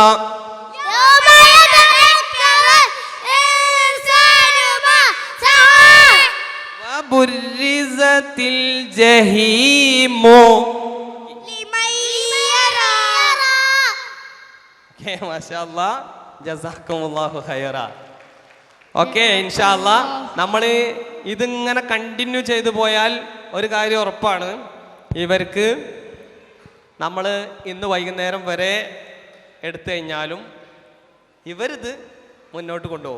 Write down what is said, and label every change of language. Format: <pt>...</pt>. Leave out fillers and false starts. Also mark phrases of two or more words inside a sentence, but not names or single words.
<ar>يوم يتذكر الإنسان ما سعى وبرزت الجحيم لمن يرى. ما شاء الله، جزاكم الله خيرا.</ar> <ml>ഓക്കെ,</ml> <ar>إن شاء الله</ar> <ml>നമ്മൾ ഇതിങ്ങനെ കണ്ടിന്യൂ ചെയ്തു പോയാൽ ഒരു കാര്യം ഉറപ്പാണ്, ഇവർക്ക് നമ്മൾ ഇന്ന് വൈകുന്നേരം വരെ എടുത്തു കഴിഞ്ഞാലും ഇവരിത് മുന്നോട്ട് കൊണ്ടുപോകും.</ml>